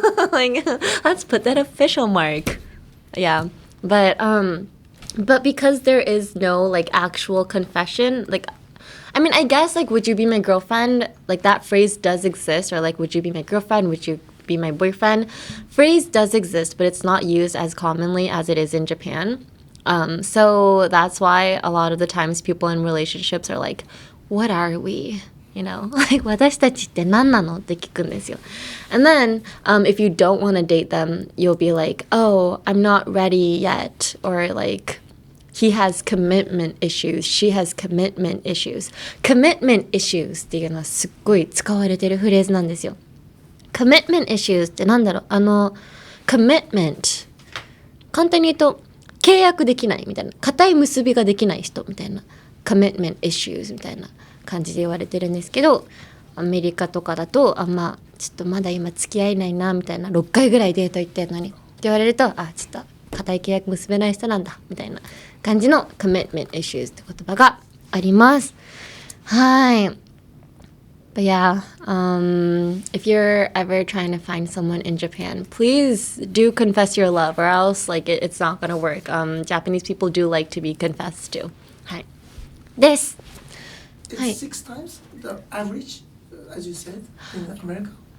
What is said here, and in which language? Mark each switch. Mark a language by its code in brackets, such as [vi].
[en] Like, let's put that official mark. Yeah, but because there is no like actual confession, like, I mean, I guess like, would you be my girlfriend? Like that phrase does exist, or like, would you be my girlfriend? Would you be my boyfriend? Phrase does exist, but it's not used as commonly as it is in Japan. So that's why a lot of the times people in relationships are like, what are we? [ja] Like 私たちって何なのって聞くんですよ. [en] And then if you don't want to date them, you'll be like, oh, I'm not ready yet. Or like, he has commitment issues. She has commitment issues. [ja] Commitment issues っていうのはすっごい使われてるフレーズなんですよ. Commitment issues ってなんだろう?Commitment 簡単に言うと契約できないみたいな、固い結びができない人みたいな、commitment issues みたいな感じで言われてるんですけど、アメリカとかだとちょっとまだ今付き合えないなみたいな、6回ぐらいデート行ってるのにって言われると、ちょっと固い契約結べない人なんだみたいな感じの commitment issues って言葉があります。はい。 [en] But yeah, if you're ever trying to find someone in Japan, please do confess your love, or else like it's not gonna work. Japanese people do like to be confessed to. [ja] はい。です。 [en] It's 6 times the average, as you said, in America?